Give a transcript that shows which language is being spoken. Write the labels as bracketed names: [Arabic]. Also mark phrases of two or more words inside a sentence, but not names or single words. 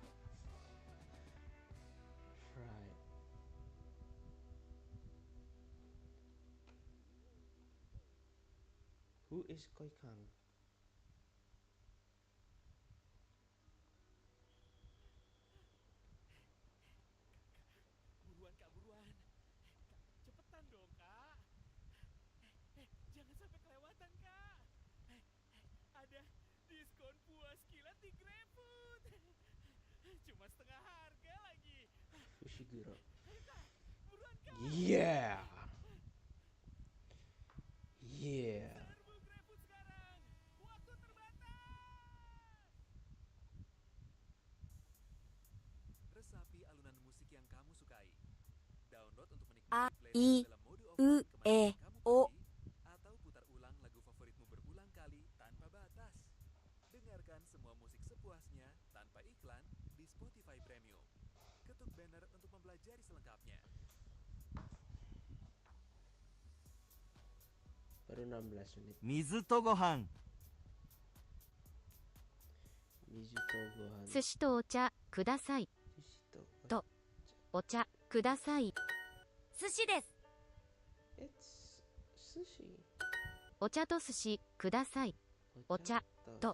[English] Right. Who is Koi Kang? [Indonesian] Buruan kak, buruan. Cepetan dong kak. Jangan sampai kelewatan kak. Ada diskon puas kilat di GrabFood. Cuma setengah harga lagi. [English] Fushiguro. Yeah. Yeah. [Indonesian] Serbu GrabFood sekarang. Waktu terbatas. Resapi alunan musik yang kamu sukai. Download untuk menikmati playlist dalam mode offline kemanapun kamu pergi, atau putar ulang lagu favoritmu berulang kali tanpa batas. Dengarkan semua musik sepuasnya tanpa iklan di Spotify Premium. Ketuk banner untuk mempelajari selengkapnya. Baru 16 menit. [Japanese] 水とご飯水とご飯. 寿司とお茶ください寿司と to お茶ください寿司です。 [English] It's sushi. [Japanese] お茶と寿司くださいお茶と